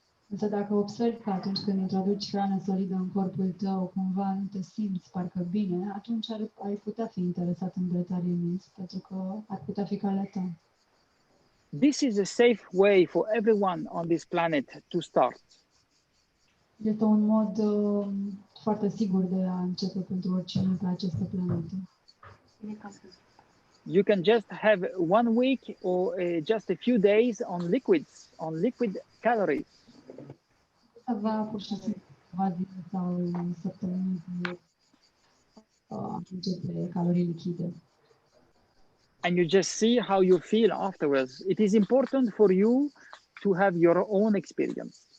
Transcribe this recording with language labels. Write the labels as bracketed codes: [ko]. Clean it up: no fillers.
[ro] Însă dacă observi că atunci când introduci hrană solidă în corpul tău, cumva nu te simți parcă bine, atunci ai putea fi interesat în vegetarianism, pentru că ar putea fi calea ta. [en] This is a safe way for everyone on this planet to start. [ro] Este un mod foarte sigur de a începe pentru oricine pe această planetă. [en] You can just have 1 week or just a few days on liquids, on liquid calories. [ro] Avea pur și simplu câteva zile sau săptămâni de începe calorii lichide. [en] And you just see how you feel afterwards. It is important for you to have your own experience.